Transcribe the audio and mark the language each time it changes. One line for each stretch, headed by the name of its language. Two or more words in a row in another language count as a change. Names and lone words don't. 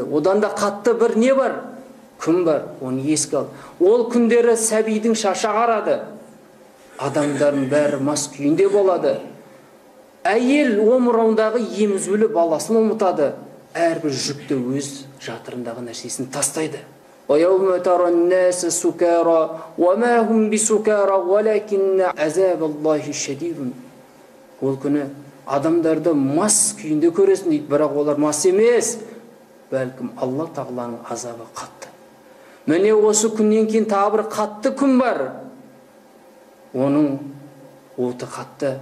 Kazakh: Одан да қатты бір не бар? Күн бар, оны еске ал. Ол күндері сәбидің шашы ағарады. Адамдардың бәрі мас күйінде болады. Әйел омырауындағы емізулі баласын ұмытады. Әрбір жүкті өз жатырындағы нәрсесін тастайды.
Arabic: وَيَوْمَ تَرَى النَّاسَ سُكَارَى وَمَا هُمْ بِسُكَارَى وَلَكِنَّ عَذَابَ اللَّهِ شَدِيدٌ.
Kazakh: Ол күні адамдарды мас күйінде көресің дейді, бірақ олар мас емес. Бәлкім Алла Тағаланың азабы қатты. Міне осы күннен кейін тағы бір қатты күн бар. Оның оты қатты.